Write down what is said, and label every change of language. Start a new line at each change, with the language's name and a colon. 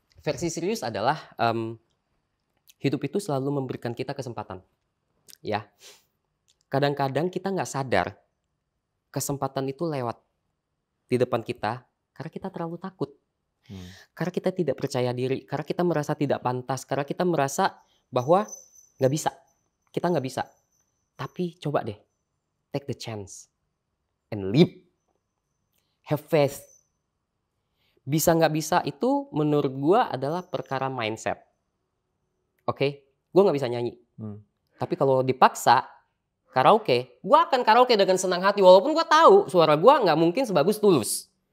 Indonesian: Versi serius adalah hidup itu selalu memberikan kita kesempatan. Ya. Kadang-kadang kita nggak sadar kesempatan itu lewat di depan kita karena kita terlalu takut. Karena kita tidak percaya diri, karena kita merasa tidak pantas, karena kita merasa bahwa nggak bisa. Kita nggak bisa. Tapi coba deh,
English: take the chance and live. Have faith.
Indonesian: Bisa nggak bisa itu menurut gue adalah perkara mindset. Oke? Gue nggak bisa nyanyi. Tapi kalau dipaksa, karaoke, gue akan karaoke dengan senang hati. Walaupun gue tahu suara gue nggak mungkin sebagus Tulus.